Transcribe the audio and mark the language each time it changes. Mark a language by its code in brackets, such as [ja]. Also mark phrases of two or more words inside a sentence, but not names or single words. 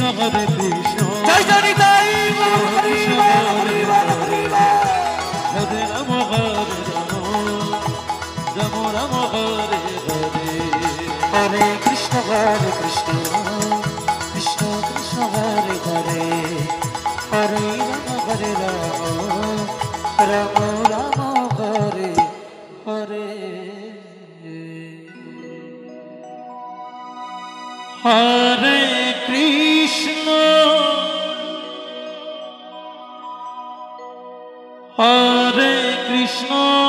[bn] জয় জয় নিতাই গৌর হরি বল হরি বল হরি বল [sa] হরে রাম রাম রাম হরে হরে হরে কৃষ্ণ কৃষ্ণ কৃষ্ণ কৃষ্ণ হরে হরে হরে রাম রাম রাম হরে হরে हरे कृष्ण, हरे कृष्ण,